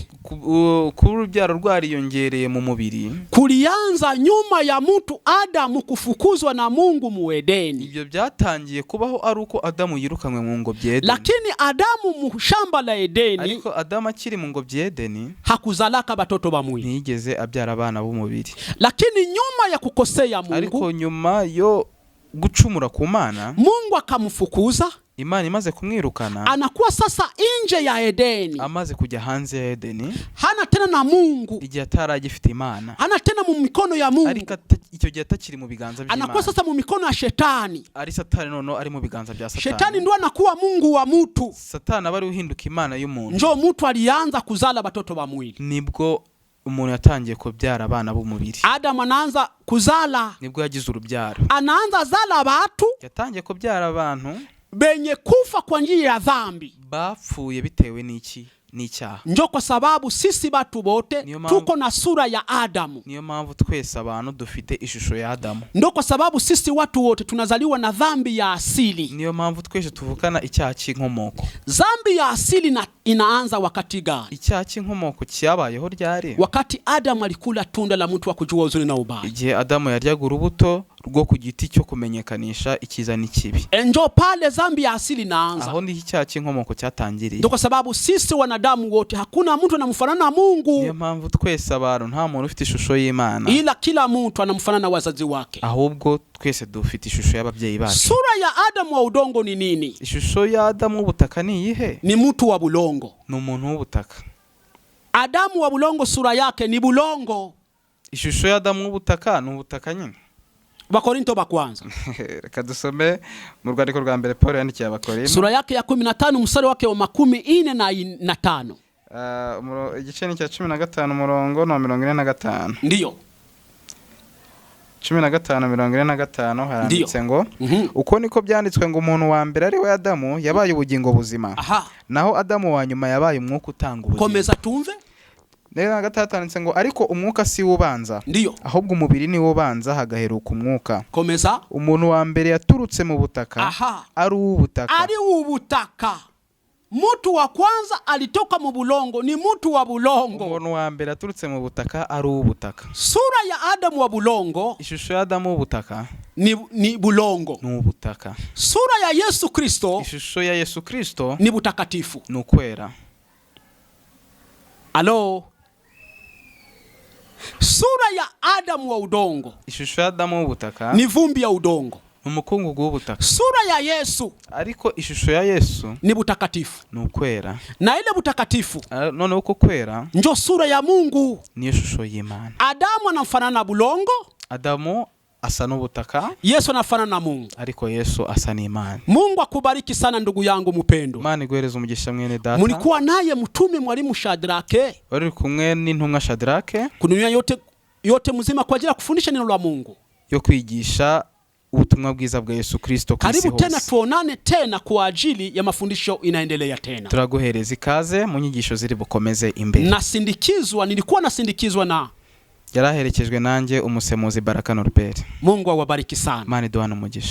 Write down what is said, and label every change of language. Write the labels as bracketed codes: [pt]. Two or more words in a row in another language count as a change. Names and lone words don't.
[rw] ku rubyaro rwariyongereye mu mubiri, [sw] kulianza nyuma ya mtu Adamu kufukuzwa na Mungu mu Edeni. [rw] Ibyo byatangiye kubaho ari uko Adamu yirukanwe mu ngobyi Edeni. [sw] Lakini Adamu mu shamba la Edeni, [rw] ariko Adamu akiri mu ngobyi Edeni, [sw] hakuzalaka batoto ba mwili. [rw] Ntiyigeze abyara abana bo mubiri. [sw] Lakini nyuma ya kukosea Mungu, [rw] ariko nyuma yo gucumura ku Mana, [sw] Mungu akamfukuza. [rw] Imana imaze kumwirukana, [sw] anakuwa sasa nje ya Edeni. [rw] Amaze kujya hanze ya Edeni, [sw] hana tena na Mungu. [rw] Igihe ataragifite Imana, [sw] hana tena mu mikono ya Mungu. [rw] ariko icyo gihe atakiri mu biganza by'Imana. [sw] Anakuwa sasa mu mikono ya Shetani. [rw] Ari Satani noneho ari mu biganza bya Satani. [sw] Shetani ndo anakuwa Mungu wa mtu. [rw] Satani abari uhinduka Imana y'umuntu. [sw] Njo mtu alianza kuzala batoto ba mwili. [rw] Nibwo umuntu yatangiye kubyara abana b'umubiri. [sw] Adam anaanza kuzala. [rw] Nibwo yagize urubyaro. [sw] Anaanza zala batu. [rw] Yatangiye kubyara abantu [sw] benye kufa kwa njia ya dhambi. [rw] Bapfuye bitewe n'iki? ni icyaha. [sw] Njo kwa sababu sisi batu bote tuko na sura ya Adamu. [rw] Niyo mpamvu twese abantu dufite ishusho ya Adamu. [sw] Ndo kwa sababu sisi watu wote tunazaliwa na dhambi ya asili. [rw] Niyo mpamvu twese tuvukana icyaha cy'inkomoko. [sw] Dhambi ya asili inaanza wakati gani? [rw] Icyaha cy'inkomoko cyabayeho ryari? [sw] Wakati Adamu alikula tunda la mti wa kujua uzuri na ubaya. [rw] Igihe Adamu yaryaga urubuto rwo ku giti cyo kumenyekanisha icyiza n'ikibi. [sw] Njo pale dhambi ya asili inaanza. [rw] Aho ndi icyaha cy'inkomoko cyatangiriye. [sw] Ndo kwa sababu sisi wanadamu wote hakuna mtu anamfanana na Mungu. [rw] Niyo mpamvu twese abantu nta muntu ufite ishusho y'Imana. [sw] Ila kila mtu anamfanana na wazazi wake. [rw] Ahubwo twese dufite ishusho y'ababyeyi bacu. [sw] Sura ya Adamu wa udongo ni nini? [rw] Ishusho ya Adamu w'ubutaka ni iyihe? [sw] Ni mtu wa bulongo. [rw] Ni umuntu w'ubutaka. [sw] Adamu wa bulongo sura yake ni bulongo. [rw] Ishusho ya Adamu w'ubutaka ni ubutaka nyine. [sw] Bakorinto bakwanza. [rw] Reka dusome mu rwandiko rwa mbere Paul yandikiye Abakorinto. [sw] Sura yake ya 15 mstari wake wa 45. [rw] Igice ni cya 15 umurongo na 45. [sw] Ndiyo. [rw] 15:45 haranditse ngo uko niko byanditswe ngo umuntu wa mbere ari we Adamu yabaye ubugingo buzima. Naho Adamu wa nyuma yabaye umwuka utanga ubugingo. Komeza tumve. Neza gatanditse ngo ariko umwuka si ubanza. [sw] Ndiyo. [rw] Ahubwo umubiri ni ubanza hagaheruka umwuka. Komeza. Umuntu wa mbere yaturutse mu butaka ari ubutaka. Ari ubutaka. [sw] Mtu wa kwanza alitoka mu bulongo ni mtu wa bulongo. [rw] Umuntu wa mbere yaturutse mu butaka ari ubutaka. [sw] Sura ya Adamu wa bulongo. [rw] Ishusho ya Adamu w'ubutaka [sw] ni bulongo. [rw] Ni ubutaka. [sw] Sura ya Yesu Kristo. [rw] Ishusho ya Yesu Kristo [sw] ni butakatifu. [rw] Ni ukwera. Alo. [sw] Sura ya Adamu wa udongo. [rw] Ishusho ya Adamu w'ubutaka [sw] ni vumbi ya udongo. [rw] Umukungugu w'ubutaka. [sw] Sura ya Yesu. [rw] Ariko ishusho ya Yesu [sw] ni butakatifu. [rw] Ni ukwera. [sw] Na ile butakatifu [rw] none uko kwera [sw] njo sura ya Mungu. [rw] Ni ishusho y'Imana. [sw] Adamu anafanana na bulongo. [rw] Adamu asa n'ubutaka. [sw] Yesu anafanana na Mungu. [rw] Ariko Yesu asa n'Imana. [sw] Mungu akubariki sana ndugu yangu mpendwa. [rw] Imana iguhereze umugisha mwene data. [sw] Mulikuwa naye mtume mwalimu Shadrake. [rw] Wari kumwe n'intumwa Shadrake. [sw] Kudunia yote mzima kwa ajili ya kufundisha neno la Mungu. [rw] Yo kwigisha ubutumwa bwiza bwa Yesu Kristo ku isi hose. [sw] Karibu tena tuonane tena kwa ajili ya mafundisho inaendelea tena. [rw] Turaguhereza ikaze mu nyigisho ziri bukomeze imbere. [sw] Nilikuwa nasindikizwa na [rw] yaraherekejwe nanjye umusemuzi Baraka Norbert. [sw] Mungu awabariki sana. [rw] Imana iduhane umugisha.